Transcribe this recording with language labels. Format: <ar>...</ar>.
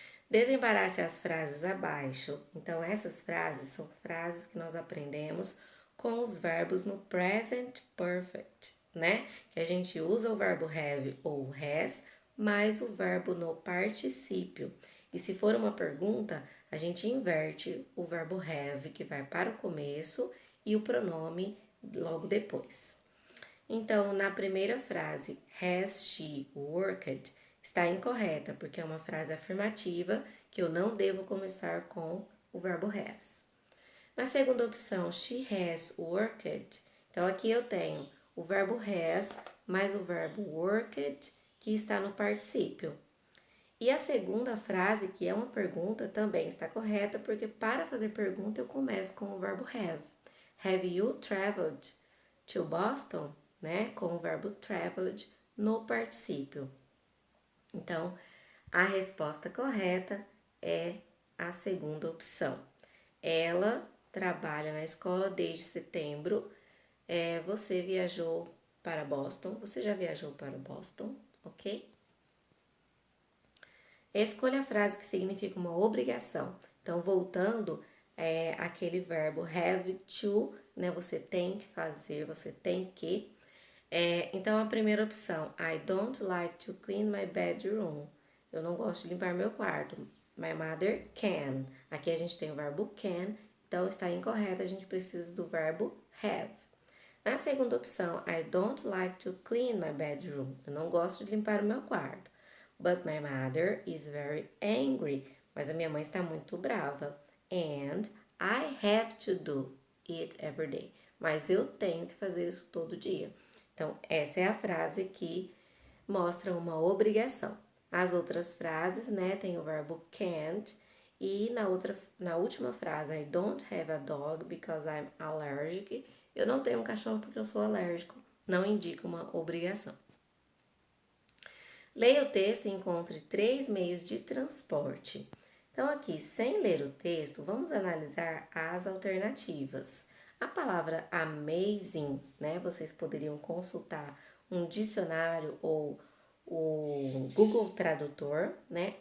<pt>Desembarace as frases abaixo. Então, essas frases são frases que nós aprendemos com os verbos no present perfect, né? Que a gente usa o verbo have ou has mais o verbo no particípio. E se for uma pergunta, a gente inverte o verbo have, que vai para o começo, e o pronome logo depois. Então, na primeira frase,</pt> <en>has she worked?</en> <pt>Está incorreta, porque é uma frase afirmativa que eu não devo começar com o verbo has. Na segunda opção,</pt> <en>she has worked.</en> <pt>Então, aqui eu tenho o verbo has mais o verbo worked, que está no particípio. E a segunda frase, que é uma pergunta, também está correta, porque para fazer pergunta eu começo com o verbo have.</pt> <en>Have you traveled to Boston?</en> <pt>Né? Com o verbo traveled no particípio. Então, a resposta correta é a segunda opção. Ela trabalha na escola desde setembro. Você viajou para Boston. Você já viajou para Boston, ok? Escolha a frase que significa uma obrigação. Então, voltando, aquele verbo have to, né? Você tem que fazer, você tem que. Então, a primeira opção,</pt> <en>I don't like to clean my bedroom.</en> <pt>Eu não gosto de limpar meu quarto.</pt> <en>My mother can.</en> <pt>Aqui a gente tem o verbo can, então está incorreto, a gente precisa do verbo have. Na segunda opção,</pt> <en>I don't like to clean my bedroom.</en> <pt>Eu não gosto de limpar o meu quarto.</pt> <en>But my mother is very angry.</en> <pt>Mas a minha mãe está muito brava.</pt> <en>And I have to do it every day.</en> <pt>Mas eu tenho que fazer isso todo dia. Então, essa é a frase que mostra uma obrigação. As outras frases, né, tem o verbo can't. E na última frase,</pt> <en>I don't have a dog because I'm allergic.</en> <pt>Eu não tenho um cachorro porque eu sou alérgico. Não indica uma obrigação. Leia o texto e encontre 3 meios de transporte. Então, aqui, sem ler o texto, vamos analisar as alternativas. A palavra amazing, né? Vocês poderiam consultar um dicionário ou o Google Tradutor, né?</pt>